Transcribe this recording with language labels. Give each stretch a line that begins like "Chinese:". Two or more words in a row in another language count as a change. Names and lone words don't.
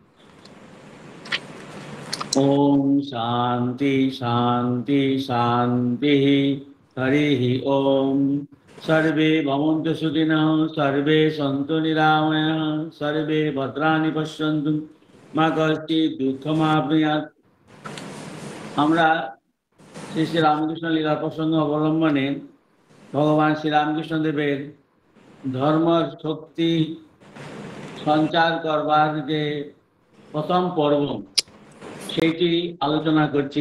Sanskrit: ओम शांति शांति शांति। हरि ओम। सर्वे भवन्तु सुखिनः, सर्वे सन्तु निरामयः, सर्वे भद्राणि पश्यन्तु मा कश्चित् दुःखमाप्नुयात्।
Bangla: আমরা শ্রী শ্রী রামকৃষ্ণ লীলা প্রসঙ্গ অবলম্বনে ভগবান শ্রী রামকৃষ্ণ দেবের ধর্ম শক্তি সঞ্চার করবার যে প্রথম পর্ব, সেইটি আলোচনা করছি।